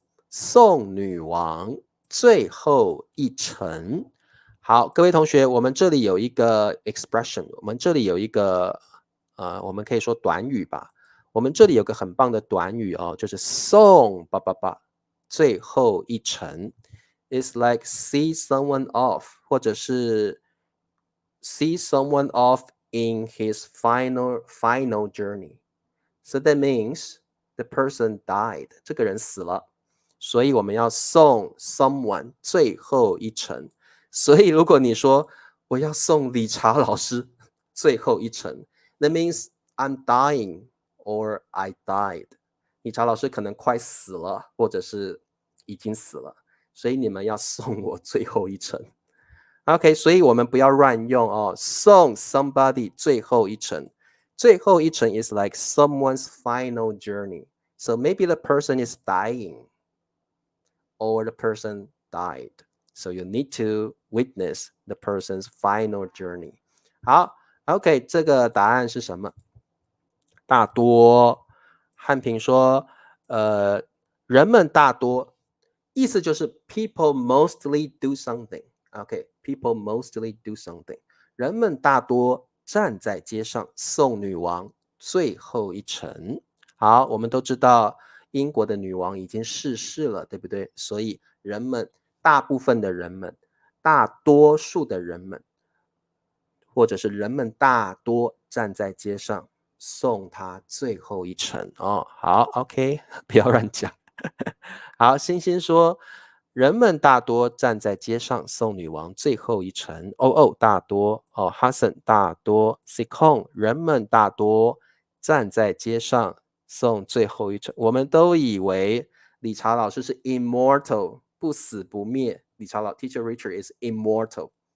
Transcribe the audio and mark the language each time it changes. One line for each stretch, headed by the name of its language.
Chinese: 送女王最后一程。好，各位同学，我们这里有一个 expression， 我们这里有一个我们可以说短语吧。我们这里有个很棒的短语哦，就是送吧吧吧，最后一程。
English: It's like see someone off，
Chinese: 或者是
English: see someone off in his final journey. So that means the person died，
Chinese: 这个人死了。所以我们要送 someone 最后一程。所以如果你说我要送理查老师最后一程，
English: that means I'm dying or I died。
Chinese: 理查老师可能快死了，或者是已经死了，所以你们要送我最后一程。 OK， 所以我们不要乱用哦，送 somebody 最后一程。最后一程
English: is like someone's final journey. So maybe the person is dying or the person died. So you need to witness the person's final journey.
Chinese: 好 ，OK， 这个答案是什么？大多。汉平说，人们大多，意思就是
English: people mostly do something。OK，people mostly do something。
Chinese: 人们大多站在街上送女王最后一程。好，我们都知道英国的女王已经逝世了，对不对？所以人们大部分的人们，大多数的人们，或者是人们大多站在街上送她最后一程哦。好 ，OK， 不要乱讲。好，星星说，人们大多站在街上送女王最后一程。大多哦，Hassan 大多 s i k o n 人们大多站在街上送最后一程。我们都以为理查老师是 immortal， 不死不灭。理查老
English: Teacher Richard is immortal.